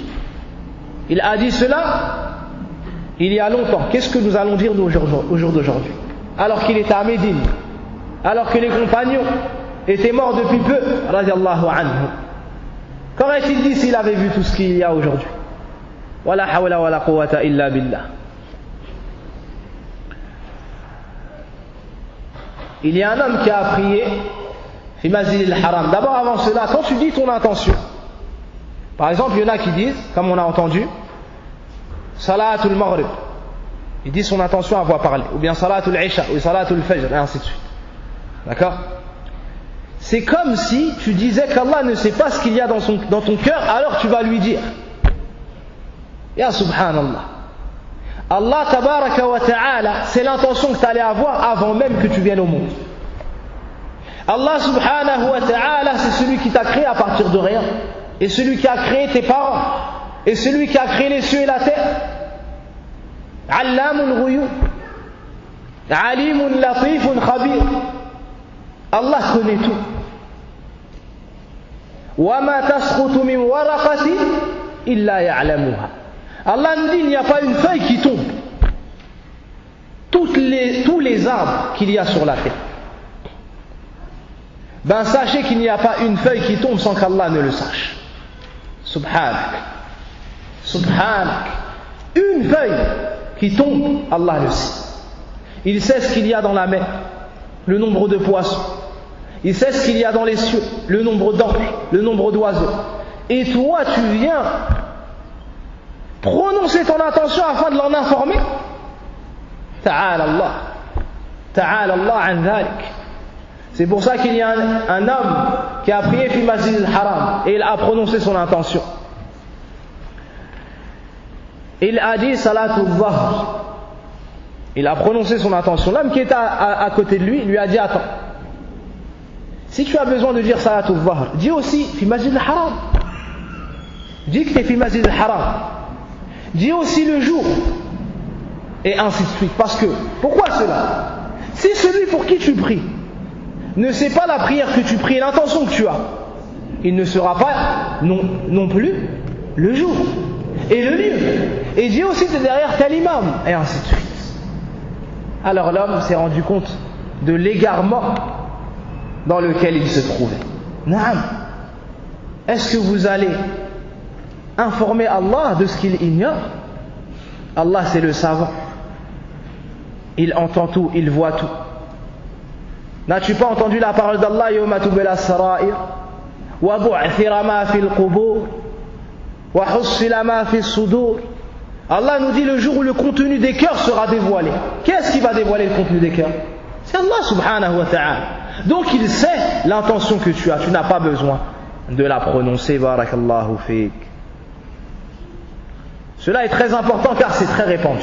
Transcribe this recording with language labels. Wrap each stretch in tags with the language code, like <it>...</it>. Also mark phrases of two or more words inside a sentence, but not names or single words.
<fr>Il a dit cela il y a longtemps. Qu'est-ce que nous allons dire au jour d'aujourd'hui? Alors qu'il était à Médine, alors que les compagnons étaient morts depuis peu,</fr> <ar>رضي الله عنه.</ar> <fr>Qu'aurait-il dit s'il avait vu tout ce qu'il y a aujourd'hui?</fr> <ar>ولا حول ولا قوة إلا بالله.</ar> <fr>Il y a un homme qui a prié</fr> <ar>في المسجد الحرام.</ar> <fr>D'abord, avant cela, quand tu dis ton intention, par exemple, il y en a qui disent, comme on a entendu,</fr> <ar>صلاة المغرب,</ar> <fr>il dit son intention à voix parlée, ou bien</fr> <ar>صلاة العشاء,</ar> <fr>ou</fr> <ar>صلاة الفجر,</ar> <fr>et ainsi de suite. D'accord? C'est comme si tu disais qu'Allah ne sait pas ce qu'il y a dans ton cœur, alors tu vas lui dire.</fr> <ar>يا سبحان الله. الله تبارك وتعالى,</ar> <fr>c'est l'intention que tu allais avoir avant même que tu viennes au monde.</fr> <ar>الله سبحانه وتعالى,</ar> <fr>c'est celui qui t'a créé à partir de rien, et celui qui a créé tes parents, et celui qui a créé les cieux et la terre.</fr> <ar>علام الغيوب، عليم لطيف خبير.</ar> <fr>Allah connaît tout.</fr> <ar>وما تسقط من ورقة إلا يعلمها.</ar> <fr>Allah nous dit, il n'y a pas une feuille qui tombe. Tous les arbres qu'il y a sur la terre. Ben sachez qu'il n'y a pas une feuille qui tombe sans qu'Allah ne le sache.</fr> <ar>سبحانك. سبحانك.</ar> <fr>Une feuille qui tombe, Allah le sait. Il sait ce qu'il y a dans la mer, le nombre de poissons. Il sait ce qu'il y a dans les cieux, le nombre d'anges, le nombre d'oiseaux. Et toi, tu viens prononcer ton intention afin de l'en informer.</fr> <ar>تعالى الله. تعالى الله عن ذلك.</ar> <fr>C'est pour ça qu'il y a un homme qui a prié</fr> <ar>في المسجد الحرام</ar> <fr>et il a prononcé son intention. Il a dit</fr> <ar>صلاة الظهر.</ar> <fr>Il a prononcé son intention. L'homme qui était à côté de lui lui a dit, attends, si tu as besoin de dire</fr> <ar>صلاة الظهر,</ar> <fr>dis aussi</fr> <ar>في المسجد الحرام.</ar> <fr>Dis que tu es</fr> <ar>في المسجد الحرام.</ar> <fr>Dis aussi le jour. Et ainsi de suite. Parce que, pourquoi cela? Si celui pour qui tu pries ne sait pas la prière que tu pries et l'intention que tu as, il ne sera pas non plus le jour et le lieu. Et dis aussi que tu es derrière tel imam. Et ainsi de suite. Alors l'homme s'est rendu compte de l'égarement dans lequel il se trouvait.</fr> <ar>نعم.</ar> <fr>Est-ce que vous allez informer Allah de ce qu'il ignore? Allah, c'est le savant. Il entend tout, il voit tout. N'as-tu pas entendu la parole d'Allah,</fr> <ar>يوم تبلى السرائر وبعثر ما في القبور وحصل ما في الصدور.</ar> <fr>Allah nous dit le jour où le contenu des cœurs sera dévoilé. Qu'est-ce qui va dévoiler le contenu des cœurs? C'est</fr> <ar>الله سبحانه وتعالى.</ar> <fr>Donc il sait l'intention que tu as. Tu n'as pas besoin de la prononcer.</fr> <ar>بارك الله فيك.</ar> <fr>Cela est très important car c'est très répandu.</fr>